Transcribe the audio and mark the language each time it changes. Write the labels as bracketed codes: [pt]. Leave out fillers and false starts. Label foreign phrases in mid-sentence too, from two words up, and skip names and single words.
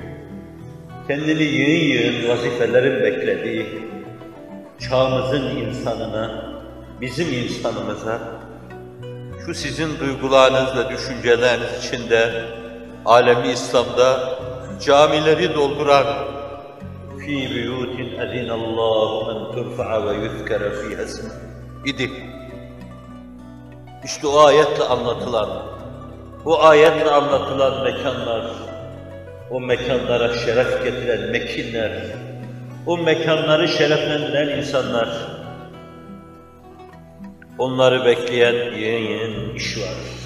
[tr] kendini yığın vazifelerin beklediği çağımızın insanına, bizim insanımıza, şu sizin duygularınız ve düşünceleriniz içinde, alemi İslam'da camileri dolduran [ar] فِي بُيُوتٍ اَذِنَ اللّٰهُ مَنْ تُرْفَعَ وَيُذْكَرَ فِيهَا اسْمُهُ [tr] idi. İşte o ayetle anlatılan, o ayetle anlatılan mekanlar, o mekanlara şeref getiren mekinler, o mekanları şereflendiren insanlar, onları bekleyen yeni iş var.